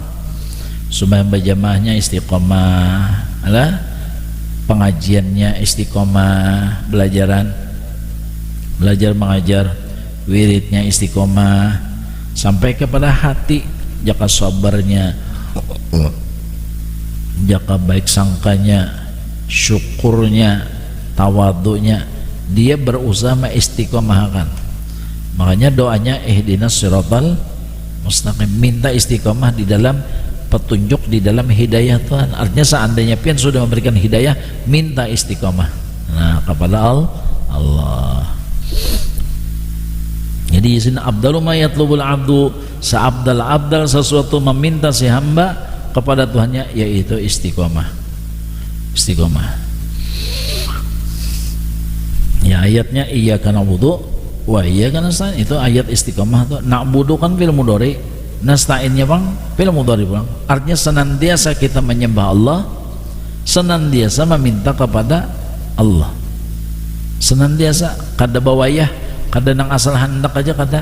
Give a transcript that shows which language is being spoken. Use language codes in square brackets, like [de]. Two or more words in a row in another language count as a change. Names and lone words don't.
[bjn] Sembahyang berjamaahnya istiqomah, pengajiannya istiqomah, belajar mengajar, wiridnya istiqomah, sampai kepada hati, jaka sabarnya, jaka baik sangkanya, syukurnya, tawadunya, dia berusaha mengistiqomahkan. [id] Makanya doanya [ar] اهدنا الصراط المستقيم, [id] minta istiqomah di dalam petunjuk, di dalam hidayah Tuhan. [bjn] Artinya seandainya pian sudah memberikan hidayah, minta istiqomah kepada Allah. [id] Jadi di sini [ar] أبدل ما يطلب العبد, [id] seabdal sesuatu meminta si hamba kepada Tuhannya, yaitu istiqomah. Ya ayatnya [ar] إياك نعبد وإياك نستعين, [bjn] itu ayat istiqomah tuh. Na'budu kan [ar] في المضارع, [bjn] nasta'innya bang [ar] في المضارع [bjn] bang. Artinya senantiasa kita menyembah Allah, senantiasa meminta kepada Allah, senantiasa kada bawayah, kada nang asal hendak aja, kada.